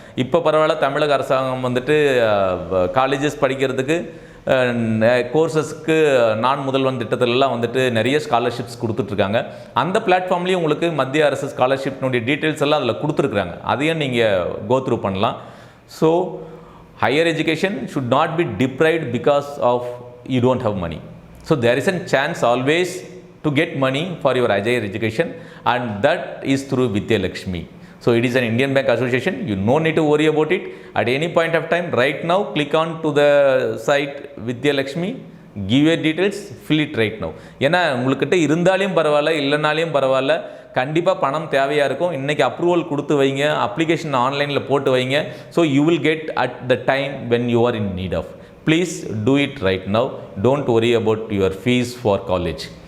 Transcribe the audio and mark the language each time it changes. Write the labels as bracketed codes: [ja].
[ta] இப்போ பரவாயில்ல, தமிழக அரசாங்கம் காலேஜஸ் படிக்கிறதுக்கு கோர்சஸ்க்கு நான் முதல்வன் திட்டத்திலலாம் நிறைய ஸ்காலர்ஷிப்ஸ் கொடுத்துட்ருக்காங்க. அந்த பிளாட்ஃபார்ம்லேயும் உங்களுக்கு மத்திய அரசு ஸ்காலர்ஷிப்னுடைய டீட்டெயில்ஸ் எல்லாம் அதில் கொடுத்துருக்குறாங்க. அதையும் நீங்கள் கோத்ரூ பண்ணலாம். [en] So higher education should not be deprived because of you don't have money. So there is a chance always to get money for your higher education, and that is through Vidyalakshmi. So it is an Indian Bank Association. You no need to worry about it. At any point of time, right now, click on to the site Vidyalakshmi, give your details, fill it right now. [ta] ஏன்னா உங்கள்கிட்ட இருந்தாலும் பரவாயில்ல, இல்லைனாலையும் பரவாயில்ல, கண்டிப்பாக பணம் தேவையாக இருக்கும். இன்றைக்கி அப்ரூவல் கொடுத்து வைங்க, அப்ளிகேஷன் ஆன்லைனில் போட்டு வைங்க. [en] So you will get at the time when you are in need of. [ta] Please do it right now. Don't [en] worry about your fees for college.